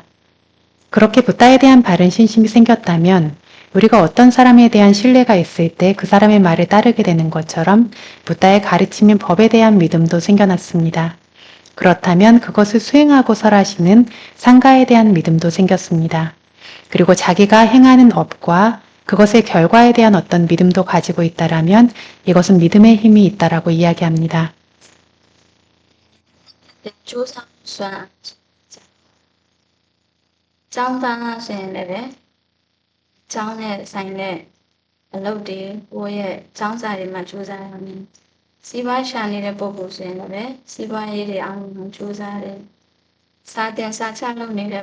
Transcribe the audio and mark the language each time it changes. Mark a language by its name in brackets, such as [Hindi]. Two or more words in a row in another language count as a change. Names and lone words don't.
[Korean] 그렇게 부다에 대한 바른 신심이 생겼다면 우리가 어떤 사람에 대한 신뢰가 있을 때 그 사람의 말을 따르게 되는 것처럼 부다의 가르침인 법에 대한 믿음도 생겨났습니다. 그렇다면 그것을 수행하고 설하시는 상가에 대한 믿음도 생겼습니다. 그리고 자기가 행하는 업과 그것의 결과에 대한 어떤 믿음도 가지고 있다라면 이것은 믿음의 힘이 있다라고 이야기합니다. [Burmese] ကျောင်းသားဆိုရင်လည်းကျောင်းနဲ့ဆိုင်တဲ့အလုပ်တွေကိုယ့်ရဲ့ကျောင်းစာတွေမှာကြိုးစားရမယ်။စီးပွားရှာနေတဲ့ပုဂ္ဂိုလ်ဆိုရင်လည်းစီးပွားရေးတွေအောင်လို့ကြိုးစားတယ်။စာတင်စာချလုပ်နေတဲ့